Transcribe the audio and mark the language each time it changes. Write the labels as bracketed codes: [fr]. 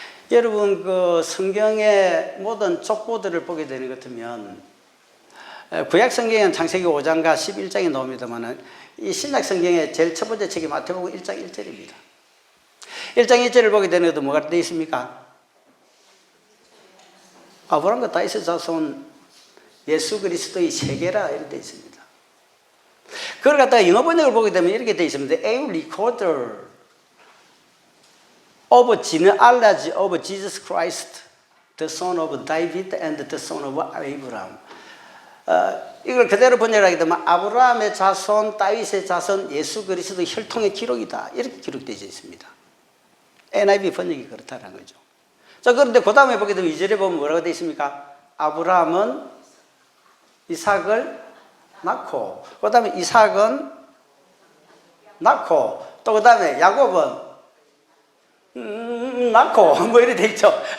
[ko] 여러분, 그 성경의 모든 족보들을 보게 되는 것 같으면 구약 성경은 창세기 5장과 11장이 나옵니다만 이 신약 성경의 제일 첫 번째 책이 마태복음 1장 1절입니다. 1장 1절을 보게 되는 것도 뭐가 되어 있습니까? 아브라함과 다윗의 자손 예수 그리스도의 세계라 이렇게 되어 있습니다. 그걸 갖다가 영어 번역을 보게 되면 이렇게 되어 있습니다. [en] A recorder of genealogy of Jesus Christ, the son of David and the son of Abraham. [ko] 이걸 그대로 번역하게 되면 아브라함의 자손, 다윗의 자손, 예수 그리스도의 혈통의 기록이다. 이렇게 기록되어 있습니다. NIV 번역이 그렇다는 거죠. 자, 그런데 그 다음에 보게 되면 2절에 보면 뭐라고 되어 있습니까? 아브라함은 이삭을 낳고, 그 다음에 이삭은 낳고, 또 그 다음에 야곱은 낳고, 뭐 이렇게 되어 있죠.